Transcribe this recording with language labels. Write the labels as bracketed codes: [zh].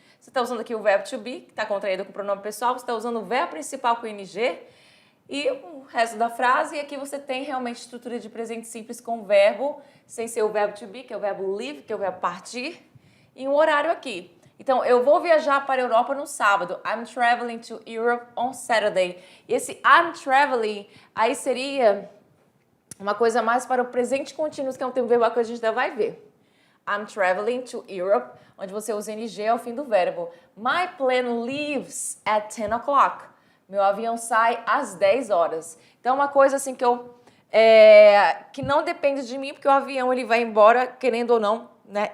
[pt] Você está usando aqui o verbo to be, que está contraído com o pronome pessoal. Você está usando o verbo principal com ing. E o resto da frase, e aqui você tem realmente estrutura de presente simples com verbo, sem ser o verbo to be, que é o verbo leave, que é o verbo partir, e um horário aqui. Então, eu vou viajar para a Europa no sábado. [en] I'm traveling to Europe on Saturday. [pt] E esse [en] I'm traveling, [pt] aí seria uma coisa mais para o presente contínuo, que é um tempo verbal que a gente ainda vai ver. [en] I'm traveling to Europe, [pt] onde você usa ing ao fim do verbo. [en] My plane leaves at 10 o'clock. [pt] Meu avião sai às 10 horas. Então, uma coisa assim que não depende de mim, porque o avião ele vai embora, querendo ou não, né?